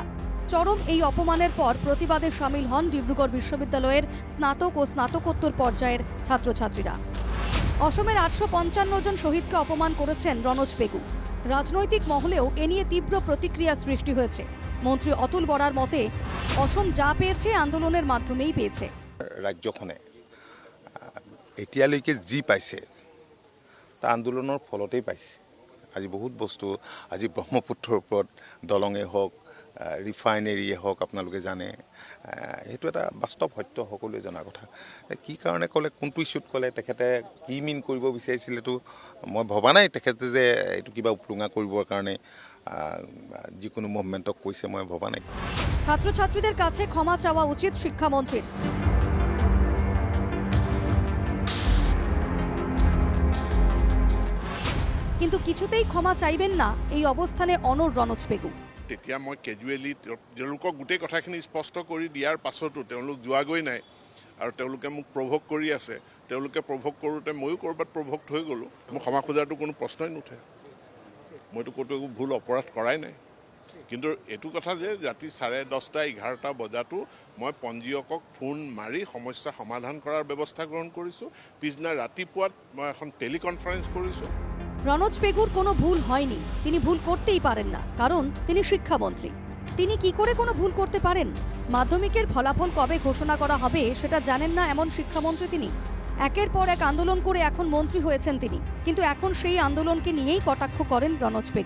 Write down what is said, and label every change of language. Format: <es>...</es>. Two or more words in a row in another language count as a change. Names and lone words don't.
<bn>চরম এই অপমানের পর প্রতিবাদে সামিল হন ডিব্রুগড় বিশ্ববিদ্যালয়ের স্নাতক ও স্নাতকোত্তর পর্যায়ের ছাত্রছাত্রীরা। অসমের 855 জন শহীদকে অপমান করেছেন রনোজ পেগু। রাজনৈতিক মহলেও এ নিয়ে তীব্র প্রতিক্রিয়া সৃষ্টি হয়েছে। মন্ত্রী অতুল বরার মতে, অসম যা পেয়েছে আন্দোলনের মাধ্যমেই পেয়েছে।</bn> <as>ৰাজ্যখনে এতিয়ালৈকে যি পাইছে তা আন্দোলনৰ ফলতেই পাইছে। আজি বহুত বস্তু, আজি ব্ৰহ্মপুত্ৰৰ ওপৰত দলঙে হওক, ৰিফাইনেৰীয়ে হওক, আপোনালোকে জানে সেইটো এটা বাস্তৱ সত্য, সকলোৱে জনা কথা। কি কাৰণে ক'লে, কোনটো ইছ্যুত ক'লে, তেখেতে কি মিন কৰিব বিচাৰিছিলেতো মই ভবা নাই। তেখেতে যে এইটো কিবা উপলুঙা কৰিবৰ কাৰণে যিকোনো মুভমেণ্টক কৈছে মই ভবা নাই।</as> <bn>ছাত্রছাত্রীদের কাছে ক্ষমা চাওয়া উচিত শিক্ষামন্ত্রীর। কিন্তু কিছুতেই ক্ষমা চাইবেন না এই অবস্থানে অনড় রনোজ পেগু।</bn> <as>তেতিয়া মই কেজুৱেলি তেওঁলোকক গোটেই কথাখিনি স্পষ্ট কৰি দিয়াৰ পাছতো তেওঁলোক যোৱাগৈ নাই আৰু তেওঁলোকে মোক প্ৰভোক কৰি আছে। তেওঁলোকে প্ৰভোক কৰোঁতে ময়ো ক'ৰবাত প্ৰভোক্ট হৈ গ'লোঁ। মোৰ ক্ষমা খোজাৰটো কোনো প্ৰশ্নই নুঠে। মইতো ক'তো একো ভুল অপৰাধ কৰাই নাই। কিন্তু এইটো কথা যে ৰাতি 10:30, 11টা বজাতো মই পঞ্জীয়কক ফোন মাৰি সমস্যা সমাধান কৰাৰ ব্যৱস্থা গ্ৰহণ কৰিছোঁ। পিছদিনা রাতিপুৱাত মই এখন টেলিকনফারেন্স কৰিছোঁ।</as> <bn>রনোজ পেগুর কোনো ভুল হয়নি, তিনি ভুল করতেই পারেন না, কারণ তিনি শিক্ষামন্ত্রী। তিনি কি করে কোনো ভুল করতে পারেন? মাধ্যমিকের ফলাফল কবে ঘোষণা করা হবে সেটা জানেন না এমন শিক্ষামন্ত্রী তিনি। একের পর এক আন্দোলন করে এখন মন্ত্রী হয়েছেন তিনি, কিন্তু এখন সেই আন্দোলনকে নিয়েই কটাক্ষ করেন রনোজ পেগু।</bn>